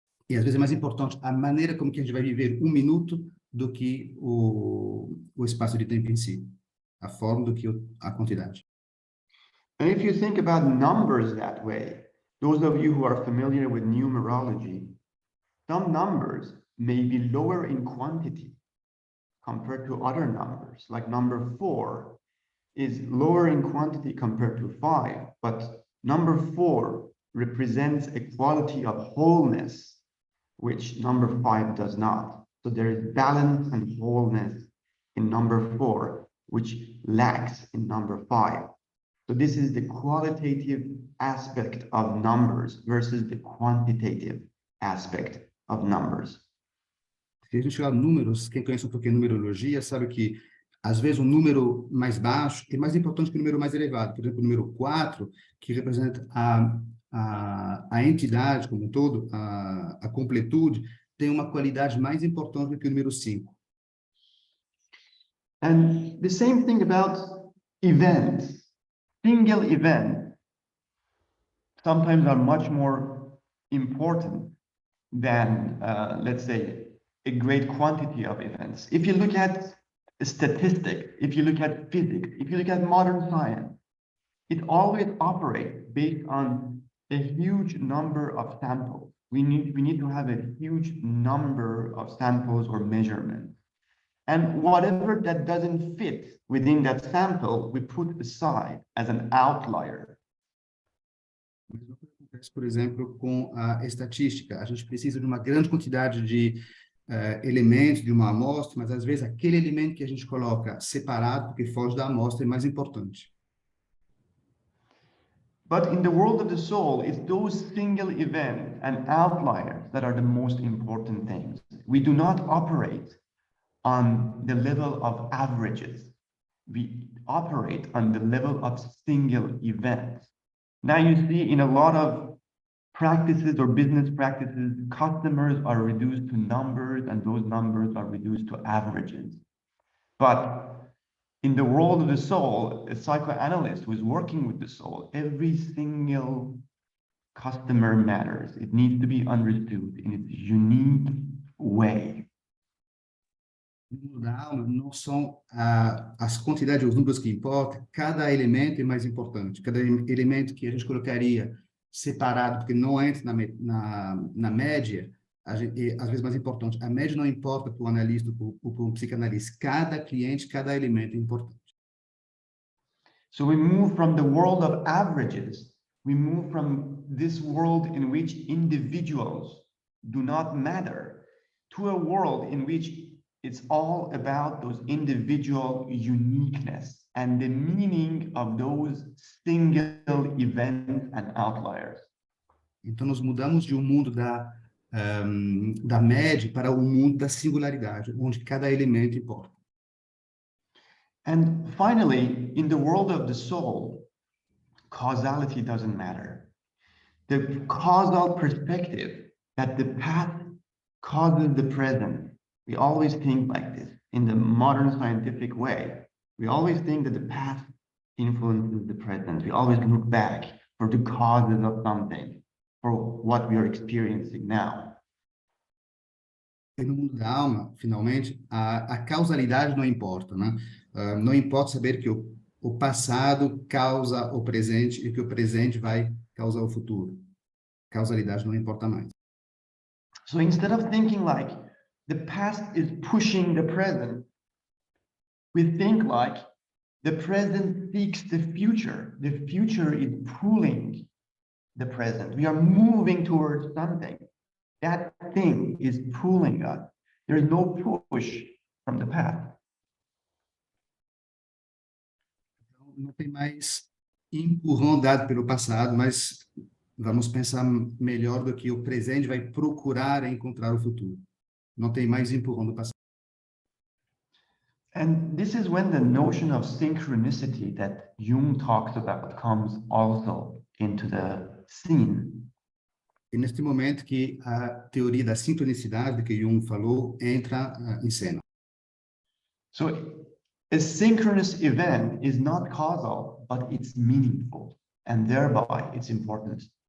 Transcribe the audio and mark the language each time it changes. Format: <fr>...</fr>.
<pt>E às vezes é mais importante a maneira como que a gente vai viver um minuto do que o espaço de tempo em si. A forma do que a quantidade.</pt> <en>And if you think about numbers that way, those of you who are familiar with numerology, some numbers may be lower in quantity compared to other numbers. Like number 4 is lower in quantity compared to 5, but number 4 represents a quality of wholeness, which number 5 does not. So there is balance and wholeness in number 4, which lacks in number 5. So this is the qualitative aspect of numbers versus the quantitative aspect of numbers.</en> <pt>Se a gente olhar números, quem conhece um pouquinho de numerologia sabe que Às vezes, um número mais baixo é mais importante que o número mais elevado. Por exemplo, o número 4, que representa a entidade como um todo, a completude, tem uma qualidade mais importante do que o número 5.</pt> <en>And the same thing about events. Single events sometimes are much more important than, let's say, a great quantity of events. If you look at statistics, if you look at physics, if you look at modern science, it always operates based on a huge number of samples. We need to have a huge number of samples or measurements. And whatever that doesn't fit within that sample, we put aside as an outlier.</en> <pt>Mas o que acontece, por exemplo, com a estatística? A gente precisa de uma grande quantidade de elementos de uma amostra, mas às vezes aquele elemento que a gente coloca separado, porque foge da amostra, é mais importante.</pt> <en>But in the world of the soul, it's those single events and outliers that are the most important things. We do not operate on the level of averages. We operate on the level of single events. Now you see in a lot of practices or business practices, customers are reduced to numbers and those numbers are reduced to averages. But in the world of the soul, a psychoanalyst who is working with the soul, every single customer matters. It needs to be understood in its unique way.</en> <pt>No mundo da alma, não são as quantidades, os números que importam, cada elemento é mais importante. Cada elemento que a gente colocaria separado, porque não entra na média, é às vezes mais importante. A média não importa para o analista ou para um psicanalista. Cada cliente, cada elemento é importante.</pt> <en>So we move from the world of averages, we move from this world in which individuals do not matter, to a world in which it's all about those individual uniqueness and the meaning of those single events and outliers.</en> <pt>Então, nós mudamos de um mundo da média para um mundo da singularidade, onde cada elemento importa.</pt> <en>And finally, in the world of the soul, causality doesn't matter. The causal perspective that the past causes the present, we always think like this. In the modern scientific way, we always think that the past influences the present. We always look back for the causes of something, for what we are experiencing now.</en> <pt>E no mundo da alma, finalmente, a causalidade não importa, né? Não importa saber que o passado causa o presente e que o presente vai causar o futuro. Causalidade não importa mais.</pt> <en>So instead of thinking like the past is pushing the present, we think like the present seeks the future. The future is pulling the present. We are moving towards something. That thing is pulling us. There's no push from the past.</en> <pt>Não tem mais empurrão dado pelo passado, mas vamos pensar melhor do que o presente vai procurar encontrar o futuro. Não tem mais empurrão do passado.</pt> <en>And this is when the notion of synchronicity that Jung talks about comes also into the scene.</en> <pt>E neste momento que a teoria da sincronicidade que Jung falou entra em cena.</pt> <en>So a synchronous event is not causal, but it's meaningful, and thereby it's important.</en>